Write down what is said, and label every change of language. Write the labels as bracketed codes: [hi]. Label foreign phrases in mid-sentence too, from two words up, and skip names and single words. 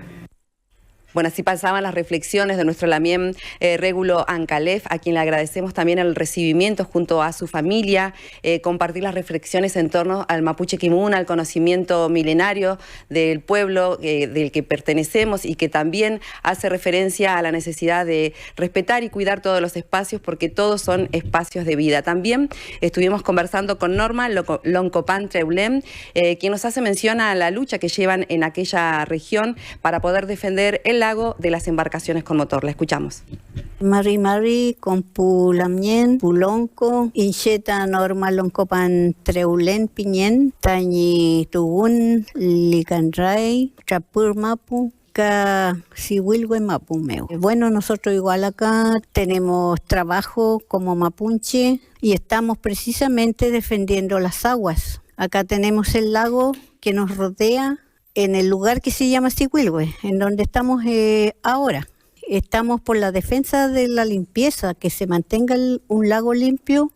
[es] Bueno, así pasaban las reflexiones de nuestro Lamien Régulo Ancalef, a quien le agradecemos también el recibimiento junto a su familia, compartir las reflexiones en torno al [arn] Mapuche Kimun, [es] al conocimiento milenario del pueblo del que pertenecemos y que también hace referencia a la necesidad de respetar y cuidar todos los espacios porque todos son espacios de vida. También estuvimos conversando con Norma Loncopan Treulem, quien nos hace mención a la lucha que llevan en aquella región para poder defender el lago de las embarcaciones con motor. La escuchamos. [arn] Mari con Pulamien, Pulonco, Incheta Norma Loncopan Treulen Piñen, Tañi Tugun, Licanray, Chapur Mapu, Sihuilwe Mapumeo. [es] Bueno, nosotros igual acá tenemos trabajo como mapuche y estamos precisamente defendiendo las aguas. Acá tenemos el lago que nos rodea en el lugar que se llama Sihuilwe, en donde estamos ahora. Estamos por la defensa de la limpieza, que se mantenga un lago limpio.